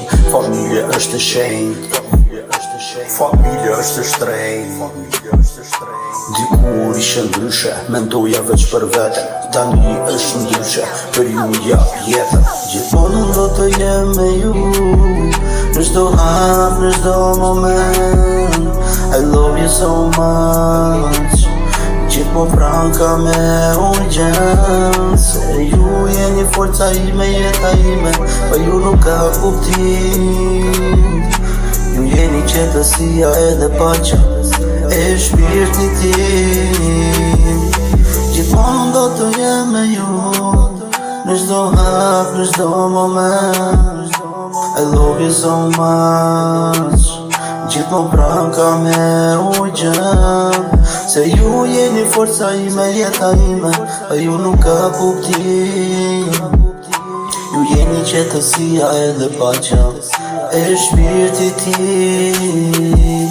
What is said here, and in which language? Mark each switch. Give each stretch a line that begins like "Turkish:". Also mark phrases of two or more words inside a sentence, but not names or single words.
Albanian: Familje është e shenjtë, familje është e shtrenjtë. Dikur ishe ndryshe, mendoja veç për veten. Tani është ndryshe, për ju jap jetën. Gjithmonë do të jem me ju, në çdo hap, në çdo moment.
English: I love you so much.
Albanian: Gjithmonë pranë ka me urgjencë. Se ju jeni forca ime, jeta ime, pa ju nuk ka kuptim. Ju jeni qetësia edhe paqja e shpirtit tim. Gjithmonë do të jem me ju, në çdo hap, në çdo moment.
English: I love you so much.
Albanian: Gjithmonë pranë ka me urgjencë. Se ju jeni forca ime, jeta ime, pa ju nuk ka kuptim. Ju jeni qetësia edhe paqja e shpirtit tim.